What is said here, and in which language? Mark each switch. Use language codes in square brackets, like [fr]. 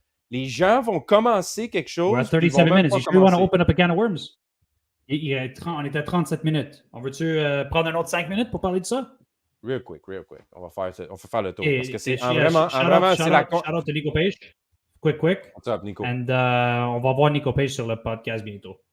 [fr] Les gens vont commencer quelque chose. [en] We're at 37 minutes. You sure you want to open up a can of worms? [fr] On est à 37 minutes. On veut-tu prendre un autre 5 minutes pour parler de ça? Real quick. On va faire le tour. Parce que c'est vraiment, c'est la... [en] Shout out to Nico Page. Quick. What's up, Nico? [fr] And on va voir Nico Page sur le podcast bientôt.